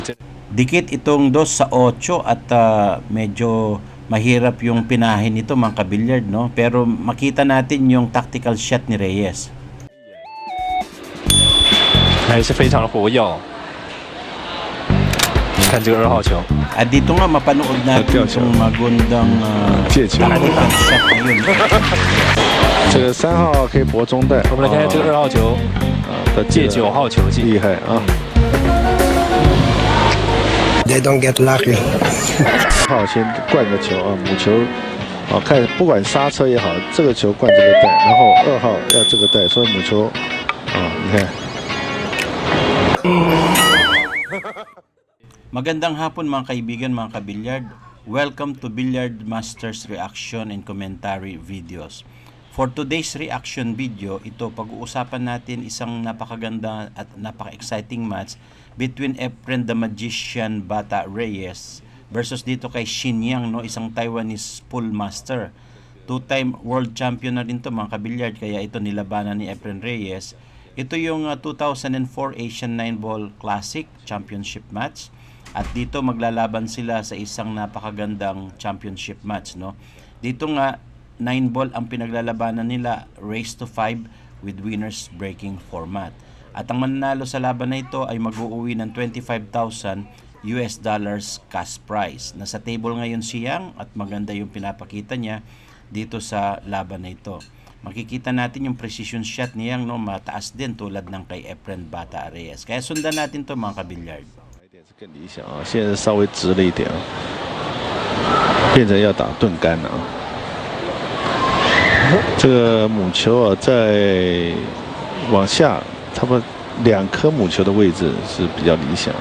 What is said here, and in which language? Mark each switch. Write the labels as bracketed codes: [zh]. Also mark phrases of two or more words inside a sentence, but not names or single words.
[tl] Dikit itong 2 sa 8 at medyo mahirap yung pinahin nito mga kabilyard, no? Pero makita natin yung [en] tactical shot [tl] ni Reyes. [zh] 还是非常的活跃。看这个2号球， [tl] At dito nga mapanood natin yung magandang [en] tactical shot [tl] yun. [zh] 这个3号可以搏中带，我们来看看这个2号球的借9号球进，厉害啊！ [en] They don't get lucky. [zh] 1 号先灌个球啊，母球啊，看不管刹车也好，这个球灌这个带，然后2号要这个带，所以母球啊，你看。 [tl] Magandang hapon mga kaibigan, mga kabilyard. [en] Welcome to Billiard Masters Reaction and Commentary Videos. [tl] For today's reaction video, ito pag-uusapan natin isang napakaganda at napaka-exciting [en] match between [tl] Efren the Magician Bata Reyes versus dito kay Shin Yang, no, isang [en] Taiwanese pool master. Two-time world champion [tl] na rin to mga kabilyard, kaya ito nilabanan ni Efren Reyes. Ito yung 2004 Asian 9-Ball Classic Championship match. At dito maglalaban sila sa isang napakagandang [en] championship match, [tl] no. Dito nga 9-ball ang pinaglalabanan nila, [en] race to 5 with winners breaking format. [tl] At ang mananalo sa laban na ito ay mag-uuwi ng $25,000 [en] cash prize. [tl] Nasa table ngayon si Yang at maganda yung pinapakita niya dito sa laban na ito. Makikita natin yung [en] precision shot [tl] ni Yang, no, mataas din tulad ng kay Efren Bata Reyes. Kaya sundan natin to mga kabilyard. [zh] 更理想啊，现在稍微直了一点啊，变成要打钝杆了啊。这个母球啊，在往下差不多2颗母球的位置是比较理想啊。